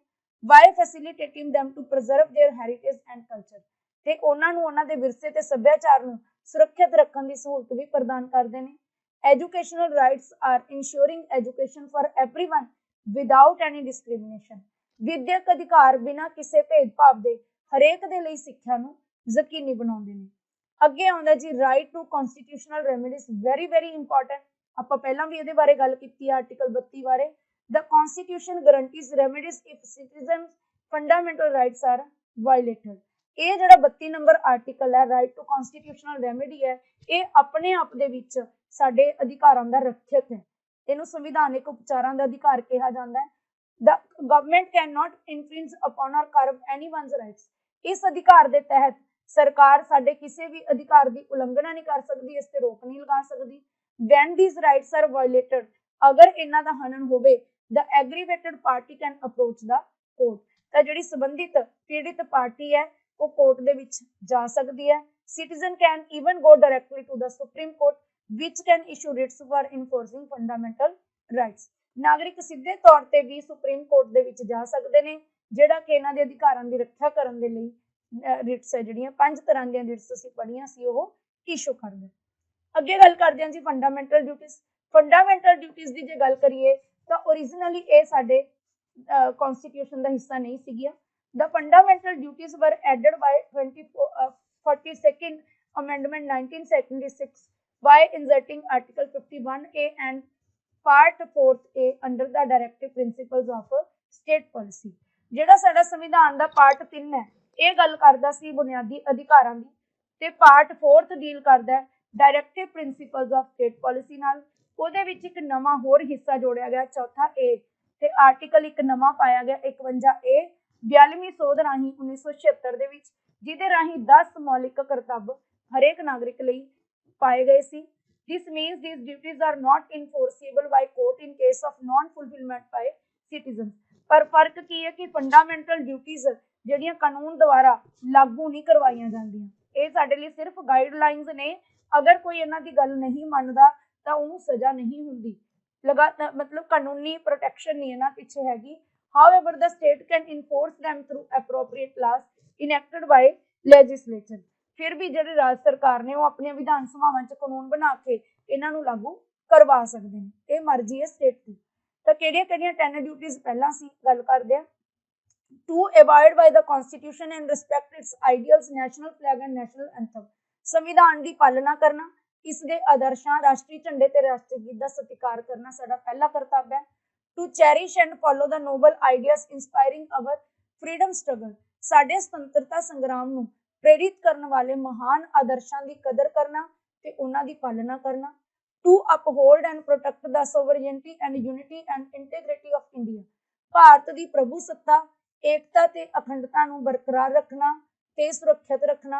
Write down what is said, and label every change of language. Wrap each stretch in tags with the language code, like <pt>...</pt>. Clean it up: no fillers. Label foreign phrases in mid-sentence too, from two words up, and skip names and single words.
<en>by facilitating them to preserve their heritage and culture,</en> <pa>ਤੇ ਉਹਨਾਂ ਨੂੰ ਉਹਨਾਂ ਦੇ ਵਿਰਸੇ ਤੇ ਸੱਭਿਆਚਾਰ ਨੂੰ ਸੁਰੱਖਿਅਤ ਰੱਖਣ ਦੀ ਸਹੂਲਤ ਵੀ ਪ੍ਰਦਾਨ ਕਰਦੇ ਨੇ।</pa> <en>Educational rights are ensuring education for everyone without any discrimination।</en> <pa>ਵਿਦਿਅਕ ਅਧਿਕਾਰ ਬਿਨਾਂ ਕਿਸੇ ਭੇਦਭਾਵ ਦੇ ਹਰੇਕ ਦੇ ਲਈ ਸਿੱਖਿਆ ਨੂੰ ਯਕੀਨੀ ਬਣਾਉਂਦੇ ਨੇ। ਅੱਗੇ ਆਉਂਦਾ ਜੀ</pa> <en>right to constitutional remedies, very important,</en> <pa>ਆਪਾਂ ਪਹਿਲਾਂ ਵੀ ਇਹਦੇ ਬਾਰੇ ਗੱਲ ਕੀਤੀ ਹੈ ਆਰਟੀਕਲ 32 ਬਾਰੇ।</pa> <en>The Constitution guarantees remedies if citizens' fundamental rights are violated।</en> <pa>ਇਹ ਜਿਹੜਾ 32 ਨੰਬਰ ਆਰਟੀਕਲ ਹੈ,</pa> <en>right to constitutional remedy</en> <pa>ਹੈ, ਇਹ ਆਪਣੇ ਆਪ ਦੇ ਵਿੱਚ ਸਾਡੇ ਅਧਿਕਾਰਾਂ ਦਾ ਰੱਖਿਅਕ ਹੈ। ਇਹਨੂੰ ਸੰਵਿਧਾਨਿਕ ਉਪਚਾਰਾਂ ਦਾ ਅਧਿਕਾਰ ਕਿਹਾ ਜਾਂਦਾ ਹੈ।</pa> <en>The government cannot infringe upon or curb anyone's rights।</en> <pa>ਇਸ ਅਧਿਕਾਰ ਦੇ ਤਹਿਤ ਸਰਕਾਰ ਸਾਡੇ ਕਿਸੇ ਵੀ ਅਧਿਕਾਰ ਦੀ ਉਲੰਘਣਾ ਨਹੀਂ ਕਰ ਸਕਦੀ, ਇਸ ਤੇ ਰੋਕ ਨਹੀਂ ਲਗਾ ਸਕਦੀ।</pa> <en>When these rights are violated,</en> <pa>ਅਗਰ ਇਹਨਾਂ ਦਾ ਹਨਨ ਹੋਵੇ,</pa> <en>the aggravated party can approach the court।</en> <pa>ਤਾਂ ਜਿਹੜੀ ਸੰਬੰਧਿਤ ਪੀੜਿਤ ਪਾਰਟੀ ਹੈ ਉਹ ਕੋਰਟ ਦੇ ਵਿੱਚ ਜਾ ਸਕਦੀ ਹੈ।</pa> <en>Citizen can even go directly to the Supreme Court, which can issue writs for enforcing fundamental rights।</en> <pa>ਨਾਗਰਿਕ ਸਿੱਧੇ ਤੌਰ ਤੇ ਵੀ ਸੁਪਰੀਮ ਕੋਰਟ ਦੇ ਵਿੱਚ ਜਾ ਸਕਦੇ ਨੇ, ਜਿਹੜਾ ਕਿ ਇਹਨਾਂ ਦੇ ਅਧਿਕਾਰਾਂ ਦੀ ਰੱਖਿਆ ਕਰਨ ਦੇ ਲਈ ਰਿਟਸ ਹੈ ਜਿਹੜੀਆਂ 5 ਤਰ੍ਹਾਂ ਦੀਆਂ ਰਿਟਸ ਅਸੀਂ ਪੜ੍ਹੀਆਂ ਸੀ ਉਹ ਇਸ਼ੂ ਕਰਦਾ। ਅੱਗੇ ਗੱਲ ਕਰਦੇ ਹਾਂ ਜੀ</pa> <en>fundamental duties. fundamental duties</en> <pa>ਦੀ ਜੇ ਗੱਲ ਕਰੀਏ ਤਾਂ ਓਰੀਜਨਲੀ ਇਹ ਸਾਡੇ ਕਨਸਟੀਟਿਊਸ਼ਨ ਦਾ ਹਿੱਸਾ ਨਹੀਂ ਸੀਗੀਆਂ।</pa> <en>the fundamental duties were added by 42nd Amendment 1976 by inserting Article 51A and Part 4A under the Directive Principles of State Policy।</en> <pa>ਜਿਹੜਾ ਸਾਡਾ ਸੰਵਿਧਾਨ ਦਾ ਪਾਰਟ 3 ਹੈ ਇਹ ਗੱਲ ਕਰਦਾ ਸੀ ਬੁਨਿਆਦੀ ਅਧਿਕਾਰਾਂ ਦੀ, ਤੇ ਪਾਰਟ 4 ਡੀਲ ਕਰਦਾ</pa> <en>directive principles of state policy</en> <pa>ਨਾਲ। ਉਹਦੇ ਵਿੱਚ ਇੱਕ ਨਵਾਂ ਹੋਰ ਹਿੱਸਾ ਜੋੜਿਆ ਗਿਆ, ਚੌਥਾ ਏ, ਤੇ ਆਰਟੀਕਲ ਇੱਕ ਨਵਾਂ ਪਾਇਆ ਗਿਆ 51A 42ਵੀਂ ਸੋਧ ਰਾਹੀਂ 1976 ਦੇ ਵਿੱਚ, ਜਿਹਦੇ ਰਾਹੀਂ 10 ਮੌਲਿਕ ਕਰਤੱਵ ਹਰੇਕ ਨਾਗਰਿਕ ਲਈ ਪਾਏ ਗਏ ਸੀ।</pa> <en>This means these duties are not enforceable by court in case of non-fulfillment by citizens।</en> <pa>ਪਰ ਫਰਕ ਕੀ ਹੈ ਕਿ</pa> <en>fundamental duties</en> <pa>ਜਿਹੜੀਆਂ ਕਾਨੂੰਨ ਦੁਆਰਾ ਲਾਗੂ ਨਹੀਂ ਕਰਵਾਈਆਂ ਜਾਂਦੀਆਂ, ਇਹ ਸਾਡੇ ਲਈ ਸਿਰਫ ਗਾਈਡਲਾਈਨਸ ਨੇ। ਅਗਰ ਕੋਈ ਇਹਨਾਂ ਦੀ ਗੱਲ ਨਹੀਂ ਮੰਨਦਾ ਤਾਂ ਉਹਨੂੰ ਸਜ਼ਾ ਨਹੀਂ ਹੁੰਦੀ, ਮਤਲਬ ਕਾਨੂੰਨੀ ਪ੍ਰੋਟੈਕਸ਼ਨ ਨਹੀਂ ਇਹਨਾਂ ਪਿੱਛੇ ਹੈਗੀ।</pa> <en>However, the state can enforce them through appropriate laws enacted by legislature।</en> <pa>ਫਿਰ ਵੀ ਜਿਹੜੇ ਰਾਜ ਸਰਕਾਰ ਨੇ ਉਹ ਆਪਣੀਆਂ ਵਿਧਾਨ ਸਭਾਵਾਂ 'ਚ ਕਾਨੂੰਨ ਬਣਾ ਕੇ ਇਹਨਾਂ ਨੂੰ ਲਾਗੂ ਕਰਵਾ ਸਕਦੇ ਨੇ, ਇਹ ਮਰਜ਼ੀ ਹੈ ਸਟੇਟ ਦੀ। ਤਾਂ ਕਿਹੜੀਆਂ 10 ਡਿਊਟੀਜ਼ ਪਹਿਲਾਂ ਸੀ ਗੱਲ ਕਰਦੇ ਆ।</pa> <en>To abide by the constitution and respect its ideals, national flag and national anthem।</en> <pa>ਸੰਵਿਧਾਨ ਦੀ ਪਾਲਣਾ ਕਰਨਾ, ਇਸ ਦੇ ਆਦਰਸ਼ਾਂ, ਰਾਸ਼ਟਰੀ ਝੰਡੇ ਤੇ ਰਾਸ਼ਟਰੀ ਗੀਤ ਦਾ ਸਤਿਕਾਰ ਕਰਨਾ ਸਾਡਾ ਪਹਿਲਾ ਕਰਤੱਵ ਹੈ।</pa> <en>To cherish and follow the noble ideas inspiring our freedom struggle।</en> <pa>ਸਾਡੇ ਸੁਤੰਤਰਤਾ ਸੰਗਰਾਮ ਨੂੰ ਪ੍ਰੇਰਿਤ ਕਰਨ ਵਾਲੇ ਮਹਾਨ ਆਦਰਸ਼ਾਂ ਦੀ ਕਦਰ ਕਰਨਾ ਤੇ ਉਹਨਾਂ ਦੀ ਪਾਲਣਾ ਕਰਨਾ।</pa> <en>To uphold and protect the sovereignty and unity and integrity of India।</en> <pa>ਭਾਰਤ ਦੀ ਪ੍ਰਭੂ ਸੱਤਾ, ਏਕਤਾ ਤੇ ਅਖੰਡਤਾ ਨੂੰ ਬਰਕਰਾਰ ਰੱਖਣਾ ਤੇ ਸੁਰੱਖਿਅਤ ਰੱਖਣਾ।</pa>